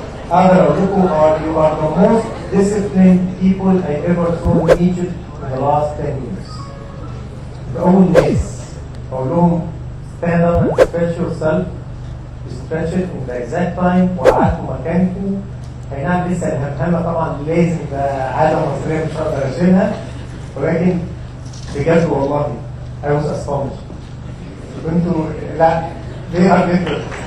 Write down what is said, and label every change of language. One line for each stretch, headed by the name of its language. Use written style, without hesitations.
Arabic: أقدر أقول لكم
English: you are the most disciplined people I ever saw in Egypt in the last 10 years.
Arabic: بقول ناس أقول لهم
English: stand up and stretch yourself, stretch it in the exact time
Arabic: وقعدتوا مكانكم. أي نعم لسه الهمهمة طبعا لازم ده عادة مصرية مش هقدر أشيلها، ولكن بجد والله
English: I was astonished.
Arabic: كنتوا لا
English: they are different.